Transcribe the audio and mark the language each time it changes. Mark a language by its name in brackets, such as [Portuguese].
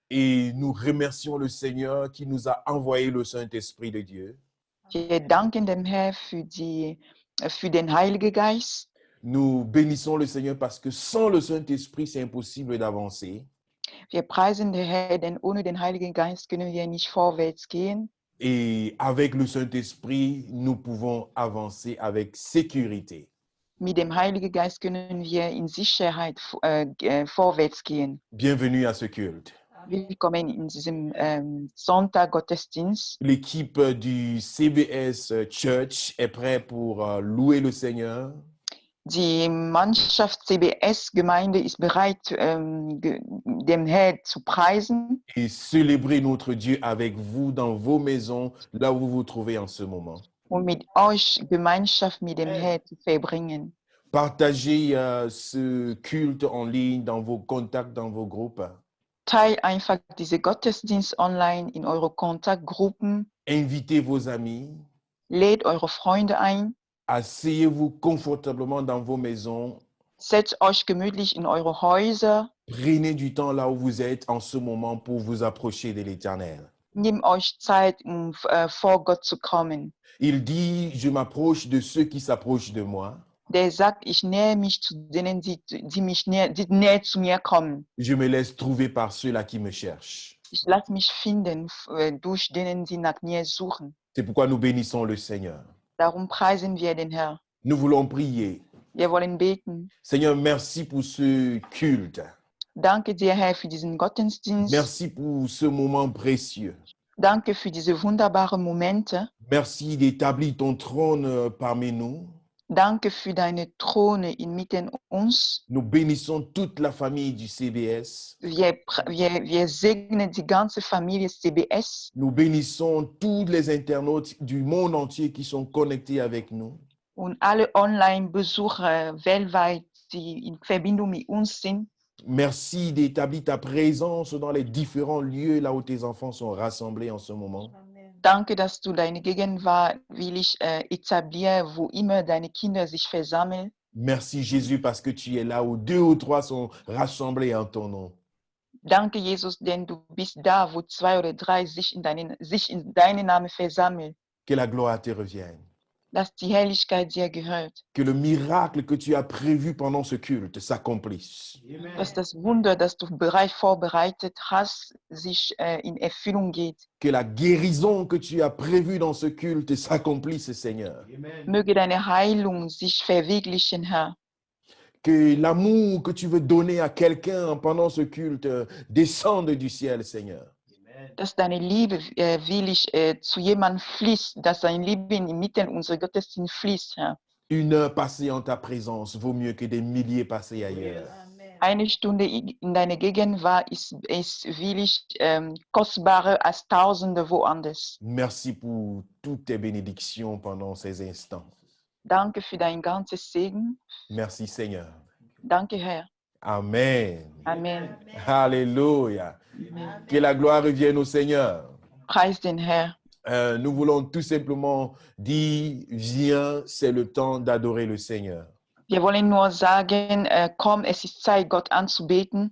[French] Et nous remercions le Seigneur qui nous a envoyé le Saint-Esprit de Dieu. [German] Wir danken dem Herrn für den Heiligen Geist. [French] Nous bénissons le Seigneur parce que sans le Saint-Esprit, c'est impossible d'avancer. [German] Wir preisen den Herrn, denn ohne den Heiligen Geist können wir nicht vorwärts gehen. [French] Et avec le Saint-Esprit, nous pouvons avancer avec sécurité. [German] Mit dem Heiligen Geist können wir in Sicherheit vorwärts gehen. [French] Bienvenue à ce culte. [German] Willkommen in diesem Sonntag Gottesdienst. [French] L'équipe du CBS Church est prête pour louer le Seigneur. [German] Die Mannschaft CBS Gemeinde ist bereit, dem Herrn zu preisen [French] Et célébrer notre Dieu avec vous dans vos maisons, là où vous vous trouvez en ce moment. [German] und mit euch Gemeinschaft mit dem Herrn zu verbringen. [French] Partagez ce culte en ligne dans vos contacts, dans vos groupes. [German] Teil einfach diese Gottesdienst online in eure Kontaktgruppen. [French] Invitez vos amis. [German] Lädt eure Freunde ein. [French] Asseyez-vous confortablement dans vos maisons. [German] Setzt euch gemütlich in eure Häuser. [French] Prenez du temps là où vous êtes en ce moment pour vous approcher de l'Éternel. [German] Nehmt euch Zeit, vor Gott zu kommen. [French] Il dit, je m'approche de ceux qui s'approchent de moi. [German] Der sagt, ich nähe mich zu denen, die näher zu mir kommen. [French] Je me laisse trouver par ceux-là qui me cherchent. [German] Ich lasse mich finden durch denen, die nach mir suchen. [French] C'est pourquoi nous bénissons le Seigneur. [German] Darum preisen wir den Herrn. [French] Nous voulons prier. [German] Wir wollen beten. [French] Seigneur, merci pour ce culte. [German] Danke dir, Herr, für diesen Gottesdienst. [French] Merci pour ce moment précieux. [German] Danke für diese wunderbaren Momente. [French] Merci d'établir ton trône parmi nous. [German] Danke für deine Throne inmitten uns. [French] Nous bénissons toute la famille du CBS. [German] Wir segnen die ganze Familie CBS. [French] Nous bénissons tous les internautes du monde entier qui sont connectés avec nous. [German] Und alle Online-Besucher weltweit, die in Verbindung mit uns sind. [French] Merci d'établir ta présence dans les différents lieux là où tes enfants sont rassemblés en ce moment. [German] Danke, dass du deine Gegenwart willig etablierst, wo immer deine Kinder sich versammeln. [French] Merci Jésus parce que tu es là où 2 ou 3 sont rassemblés en ton nom. [German] Danke, Jesus, denn du bist da, wo 2 oder 3 sich in deinen Namen versammeln. [French] Que la gloire te revienne. [German] Dass die Herrlichkeit dir gehört. [French] Que le miracle que tu as prévu pendant ce culte s'accomplisse. [German] Dass das Wunder, das du bereits vorbereitet hast, sich in Erfüllung geht. [French] Que la guérison que tu as prévue dans ce culte s'accomplisse, Seigneur. [German] Möge deine Heilung sich verwirklichen, Herr. [French] Que l'amour que tu veux donner à quelqu'un pendant ce culte descende du ciel, Seigneur. [German] Dass deine Liebe willig zu jemandem fließt, dass dein Leben inmitten unserer Gottesdienst fließt, Herr. [French] Une heure passée en ta présence vaut mieux que des milliers passés ailleurs. [German] Eine Stunde in deiner Gegenwart ist willig kostbarer als Tausende woanders. [French] Merci pour toutes tes bénédictions pendant ces instants. [German] Danke für dein ganzes Segen. [French] Merci, Seigneur. [German] Danke, Herr. [French] Amen. [German] Amen. [French] Alléluia. [German] Amen. [French] Que la gloire revienne au Seigneur. [German] Preis den Herr. [French] Nous voulons tout simplement dire, viens, c'est le temps d'adorer le Seigneur. [German] Wir wollen nur sagen, komm, es ist Zeit, Gott anzubeten.